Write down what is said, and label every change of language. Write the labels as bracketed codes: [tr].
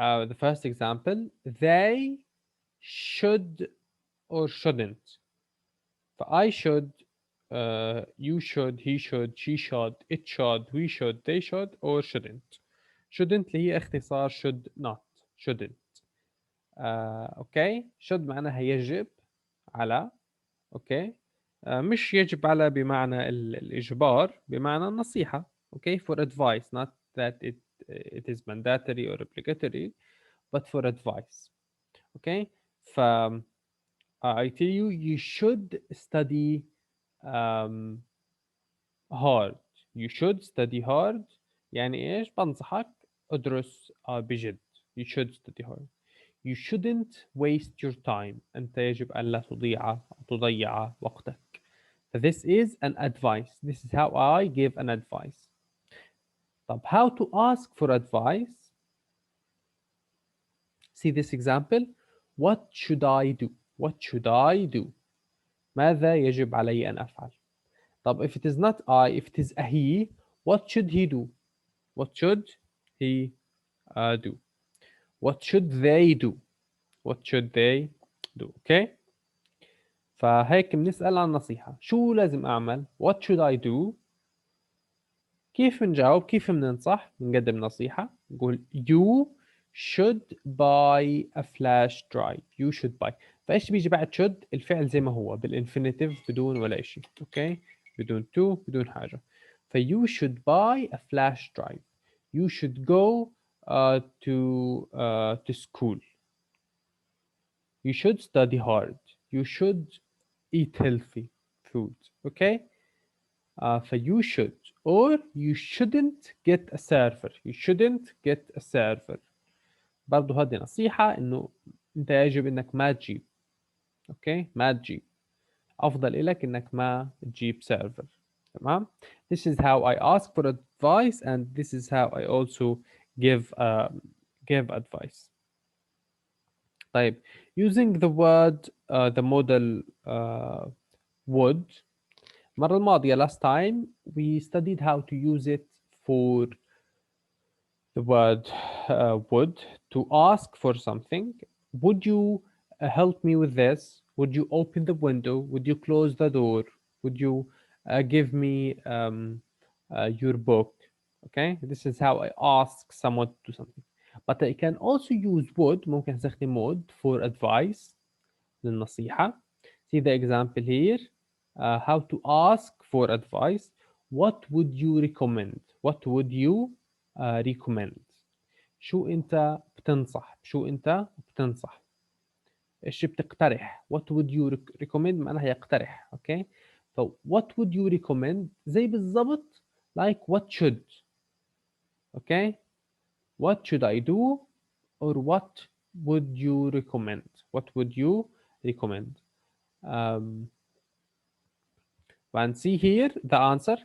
[en] The first example, they should or shouldn't. I should, you should, he should, she should, it should, we should, they should or shouldn't. [ar] shouldn't اللي هي اختصار [en] should not. shouldn't. [ar] اوكي should معناها يجب على. اوكي مش يجب على بمعنى الإجبار، بمعنى النصيحة. [en] Okay for advice, not that it is mandatory or obligatory, but for advice. Okay ف I tell you you should study hard. You should study hard [ar] يعني ايش؟ بنصحك ادرس بجد. [en] You should study hard. You shouldn't waste your time. [ar] أنت يجب أن لا تضيع وقتك. [en] This is an advice. This is how I give an advice. طب how to ask for advice? See this example. What should I do? What should I do? [ar] ماذا يجب علي أن أفعل؟ طب [en] if it is not I, if it is a he, what should he do? What should he do? What should they do? What should they do? Okay? [ar] فهيك بنسأل عن نصيحة. شو لازم أعمل؟ [en] What should I do? [ar] كيف بنجاوب؟ كيف بننصح؟ بنقدم نصيحة. [en] نقول you should buy a flash drive. You should buy. [ar] فايش بيجي بعد should؟ الفعل زي ما هو بالinfinitive بدون ولا إشي. اوكي، بدون to، بدون حاجة. [en] ف you should buy a flash drive. You should go to school. You should study hard. You should eat healthy food. Okay. You should or you shouldn't get a server. You shouldn't get a server. [ar] برضو هذه نصيحة إنه أنت يجب إنك ما تجيب. أوكي، ما تجيب. أفضل إلك إنك ما تجيب سيرفر. تمام. [en] This is how I ask for advice and this is how I also give advice. طيب, using the word the model would. [ar] المرة الماضية [en] last time we studied how to use it for the word would to ask for something. Would you help me with this? Would you open the window? Would you close the door? Would you give me your book? Okay, this is how I ask someone to do something. But I can also use would, [ar] ممكن استخدم [en] would for advice, [ar] للنصيحة. [en] See the example here. How to ask for advice. What would you recommend? What would you recommend? [ar] شو أنت بتنصح؟ شو أنت بتنصح؟ إيش بتقترح؟ [en] What would you recommend [ar] معناها يقترح. [en] Okay. ف what would you recommend [ar] زي بالضبط [en] like what should. Okay. What should I do or what would you recommend? What would you recommend? Um, and see here the answer.